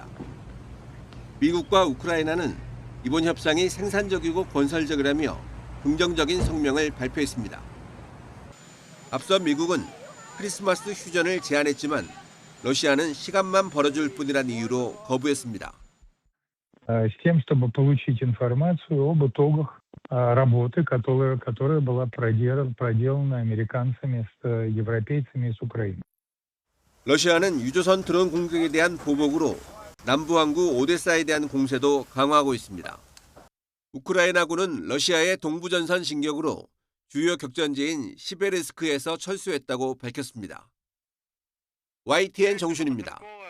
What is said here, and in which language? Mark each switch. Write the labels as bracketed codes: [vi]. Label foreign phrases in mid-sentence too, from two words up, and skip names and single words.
[ko] 미국과 우크라이나는 이번 협상이 생산적이고 건설적이라며 긍정적인 성명을 발표했습니다. 앞서 미국은 크리스마스 휴전을 제안했지만 러시아는 시간만 벌어줄 뿐이란 이유로 거부했습니다. [ru] С тем, чтобы получить информацию об итогах работы, которая была проделана американцами с европейцами и с Украиной. [ko] 러시아는 유조선 드론 공격에 대한 보복으로 남부 항구 오데사에 대한 공세도 강화하고 있습니다. 우크라이나군은 러시아의 동부전선 진격으로 주요 격전지인 시베르스크에서 철수했다고 밝혔습니다. YTN 정준입니다.